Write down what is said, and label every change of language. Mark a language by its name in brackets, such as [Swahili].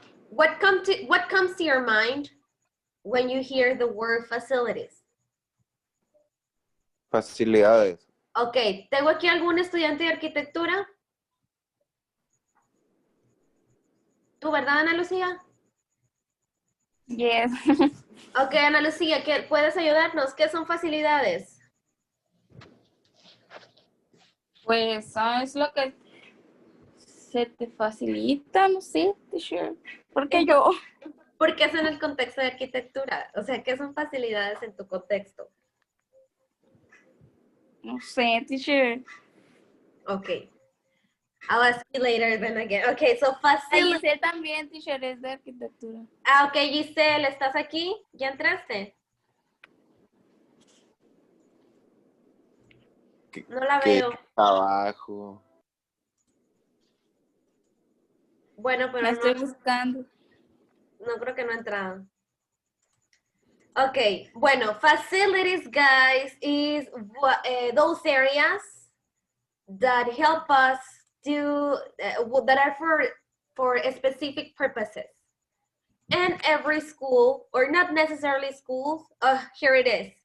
[English] What comes to your mind when you hear the word facilities? [Spanish] Facilidades. Ok, ¿tengo aquí algún estudiante de arquitectura? ¿Tú, verdad, Ana Lucía? [English] Yes. [Spanish] Ok, Ana Lucía, ¿puedes ayudarnos? ¿Qué son facilidades? Pues es lo que se te facilita, no sé, teacher. Porque yo, ¿Por qué es en el contexto de arquitectura? O sea, ¿qué son facilidades en tu contexto? no sé, teacher. Ok. [English] I'll ask you later then again. Ok, so facility. [Spanish] Giselle también, teacher, es de arquitectura. Ah, ok, Giselle, ¿estás aquí? ¿Ya entraste? No la veo. Abajo. Bueno, pero La estoy no, buscando. no creo que no ha entrado. [English] Ok, bueno, facilities, guys, is those areas that help us do, that are for specific purposes. And every school, or not necessarily schools, here it is.